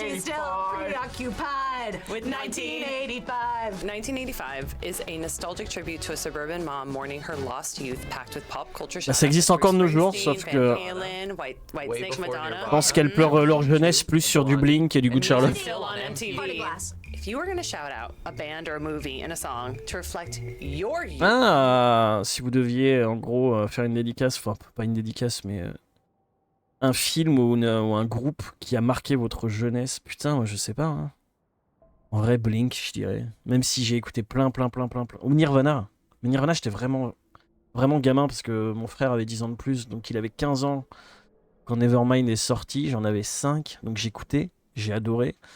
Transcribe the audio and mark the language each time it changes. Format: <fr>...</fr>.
<en>She's still preoccupied with 1985. 1985 is a nostalgic tribute to a suburban mom mourning her lost youth, packed with pop culture.</en> <fr>Bah, ça existe encore de nos jours, sauf que-</fr> <en>Van Halen, White Way Snake before Madonna.</en> <fr>Je pense qu'elles pleurent leur jeunesse plus sur du Blink et du Good Charlotte.</fr> <en>Still on Party MTV. glass. If you were going to shout out a band or a movie in a song to reflect your youth,</en> <fr>Ah, si vous deviez en gros faire une dédicace, enfin pas une dédicace, mais un film ou un groupe qui a marqué votre jeunesse, putain, moi, je sais pas. Hein. En vrai, Blink, je dirais. Même si j'ai écouté plein. Ou Nirvana. Mais Nirvana, j'étais vraiment gamin parce que mon frère avait 10 ans de plus, donc il avait 15 ans quand Nevermind est sorti, j'en avais 5, donc j'écoutais, j'ai adoré.</fr>